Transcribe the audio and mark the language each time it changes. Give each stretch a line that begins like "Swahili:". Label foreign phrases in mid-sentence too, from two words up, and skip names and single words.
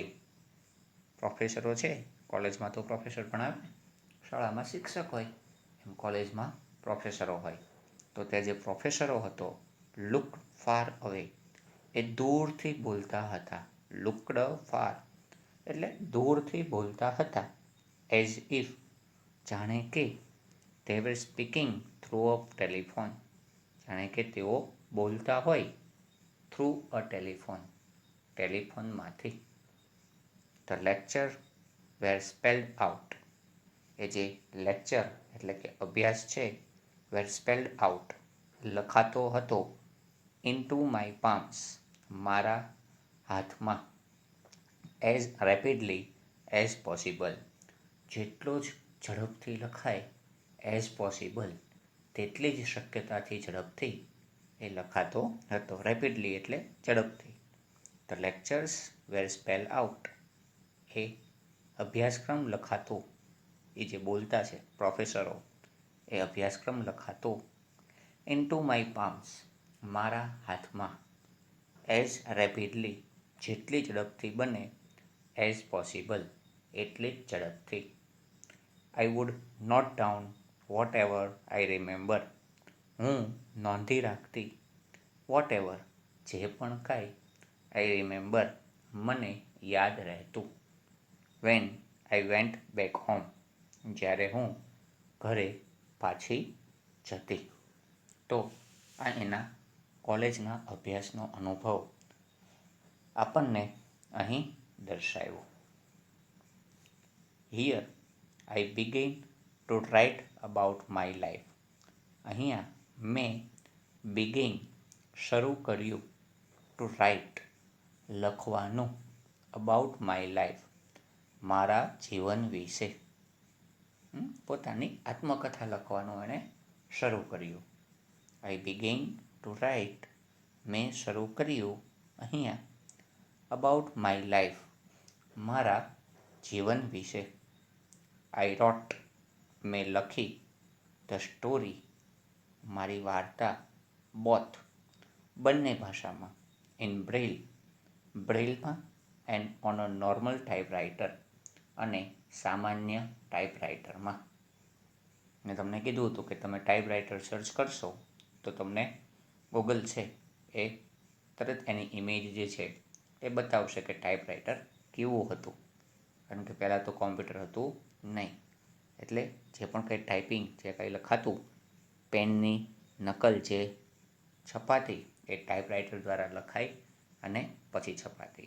Gujarati: પ્રોફેસરો છે, કોલેજમાં તો પ્રોફેસર ભણાવે, શાળામાં શિક્ષક હોય, એમ કોલેજમાં પ્રોફેસરો હોય. તો તે જે પ્રોફેસરો હતો,
English: look far away,
Gujarati: એ દૂરથી બોલતા હતા.
English: looked far
Gujarati: એટલે દૂરથી બોલતા હતા.
English: as if
Gujarati: જાણે કે
English: they were speaking through a telephone.
Gujarati: જાણે કે તેઓ બોલતા હોય
English: through a
Gujarati: ટેલિફોનમાંથી.
English: The lecture were spelled out.
Gujarati: એ જે લેક્ચર એટલે કે અભ્યાસ છે,
English: were spelled out
Gujarati: લખાતો હતો,
English: into my palms
Gujarati: મારા હાથમાં,
English: as rapidly as possible
Gujarati: જેટલો જ ઝડપથી લખાય,
English: as possible
Gujarati: તેટલી જ શક્યતાથી ઝડપથી એ લખાતો હતો. રેપિડલી એટલે ઝડપથી.
English: The lectures were spelled out.
Gujarati: એ અભ્યાસક્રમ લખાતો, એ જે બોલતા છે પ્રોફેસરો, એ અભ્યાસક્રમ લખાતો
English: into my palms
Gujarati: મારા હાથમાં,
English: as rapidly
Gujarati: જેટલી ઝડપથી બને,
English: as possible
Gujarati: એટલી જ ઝડપથી.
English: I would note down whatever I remember.
Gujarati: હું નોંધી રાખતી whatever જે પણ કાંઈ,
English: I remember
Gujarati: મને યાદ રહેતું.
English: When I went back home
Gujarati: જ્યારે હું ઘરે પાછી જતી. તો આ એના કોલેજના અભ્યાસનો અનુભવ આપણને અહીં દર્શાવ્યો.
English: Here I began to write about my life.
Gujarati: અહીંયા મેં began શરૂ કર્યું,
English: to write લખવાનું, about my life
Gujarati: મારા જીવન વિશે. પોતાની આત્મકથા લખવાનું એણે શરૂ કર્યું.
English: I began to write
Gujarati: મેં શરૂ કર્યું અહીંયા
English: about my life
Gujarati: મારા જીવન વિશે.
English: I wrote
Gujarati: મેં લખી
English: the story
Gujarati: મારી વાર્તા, both બંને ભાષામાં,
English: in braille બ્રેલમાં, and on a normal typewriter
Gujarati: અને સામાન્ય ટાઈપરાઇટરમાં. મેં તમને કીધું હતું કે તમે ટાઈપરાઇટર સર્ચ કરશો તો તમને ગૂગલ છે એ તરત એની ઇમેજ જે છે એ બતાવશે કે ટાઈપરાઇટર કેવું હતું. કારણ કે પહેલાં તો કોમ્પ્યુટર હતું નહીં, એટલે જે પણ કંઈ ટાઈપિંગ, જે કંઈ લખાતું, પેનની નકલ જે છપાતી એ ટાઈપરાઇટર દ્વારા લખાઈ અને પછી છપાતી.